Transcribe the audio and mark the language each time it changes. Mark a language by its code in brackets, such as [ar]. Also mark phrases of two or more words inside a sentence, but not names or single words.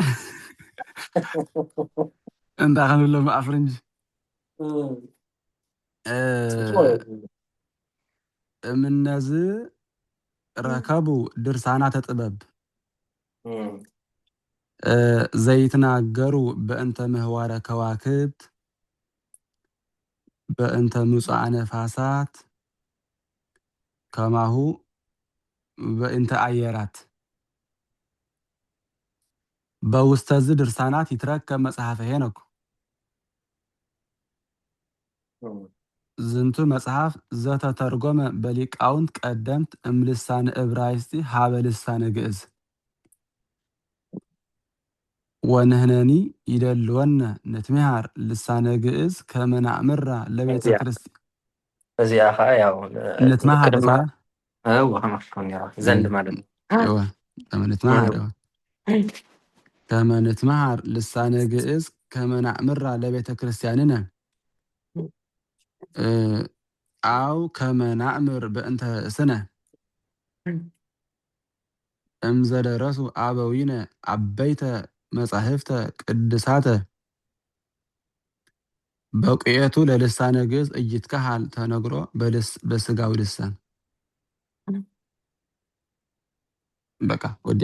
[ti] እንታይ ክንብሎም [gez] ኣፍረንጅ እምነዝ ረከቡ ድርሳናተ ጥበብ ዘይትናገሩ በእንተ ምህዋረ ከዋክብት በእንተ ምጽአ ነፋሳት ከማሁ በእንተ አየራት በውስተዝ ድርሳናት ይትረከብ መጽሐፈ ሄኖክ ዝንቱ መጽሐፍ ዘተተርጎመ በሊቃውንት ቀደምት እምልሳነ ዕብራይስጥ ሀበ ልሳነ ግእዝ ወንህነኒ ይደልወነ ንትምሃር ልሳነ ግእዝ ከመ ናእምራ ለቤተ ክርስቲያን [ti] እዚኣ ከዓ ያው [gez] ንትምሃር [am] ዘንድ ማለት ነው [gez] ከመ ንትምሃር ልሳነ ግእዝ ከመ ናእምራ ለቤተ ክርስቲያንነ አው ከመ ናእምር በእንተ ስነ እምዘደረሱ አበዊነ አበይተ መጻሕፍተ ቅድሳተ በቁየቱ ለልሳነ ግእዝ እይትከሃል ተነግሮ በስጋዊ ልሳን [am] በቃ ወዲያ